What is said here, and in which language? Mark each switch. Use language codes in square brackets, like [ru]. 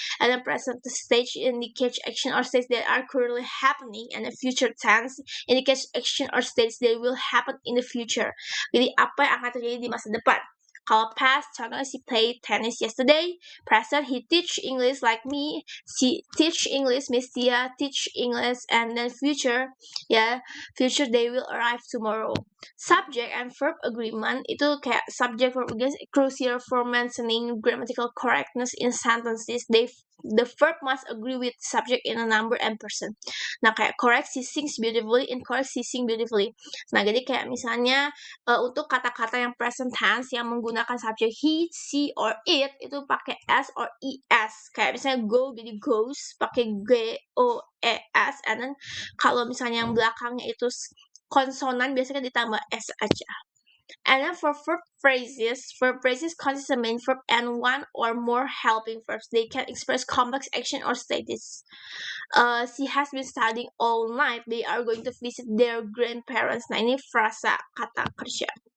[en] And then present stage indicates action or states that are currently happening, and the future tense indicates action or states that will happen in the future. [id] Jadi apa yang akan terjadi di masa depan. Kalau past, contohnya [en] she played tennis yesterday. Present, he teach English like me. She teach English, Miss Tia teach English. And then future, future they will arrive tomorrow. Subject and verb agreement itu kayak subject verb agreement crucial for maintaining grammatical correctness in sentences. The verb must agree with subject in a number and person. Nah, kayak correct she sings beautifully, incorrect she sing beautifully. [id] Nah, jadi kayak misalnya untuk kata-kata yang present tense yang menggunakan subjek he, she, or it itu pakai s or es. Kayak misalnya go jadi goes pakai g o e s, and then kalau misalnya yang belakangnya itu konsonan biasanya ditambah s aja. [en] And then for verb phrases consist of main verb and one or more helping verbs. They can express complex action or status. She has been studying all night. They are going to visit their grandparents. [id] Nah, ini frasa kata kerja.